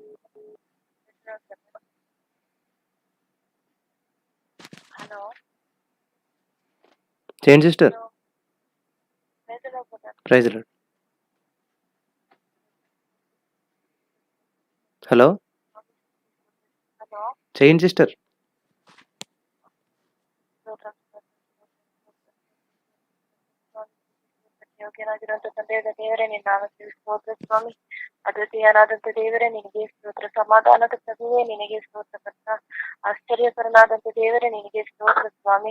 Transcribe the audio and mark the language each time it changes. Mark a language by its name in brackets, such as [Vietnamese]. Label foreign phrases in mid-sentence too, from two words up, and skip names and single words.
[Telugu] హలో చేయండి సిస్టర్. ప్రైజ్ లార్డ్. హలో హలో చేయండి సిస్టర్. [Kannada] ಯೋಗ್ಯನಾಗಿರುವಂತ ತಂದೆಯಾದ ದೇವರೇ ನಿನ್ನ ನಾಮಕ್ಕೆ ಸ್ತೋತ್ರ ಸ್ವಾಮಿ. ಅದ್ವಿತೀಯನಾದಂತ ದೇವರೇ ನಿನಗೆ ಸ್ತೋತ್ರ. ಸಮಾಧಾನದ ಪ್ರಭುವೇ ನಿನಗೆ ಸ್ತೋತ್ರ ಕರ್ತ. ಆಶ್ಚರ್ಯಕರನಾದಂತ ದೇವರೇ ನಿನಗೆ ಸ್ತೋತ್ರ ಸ್ವಾಮಿ.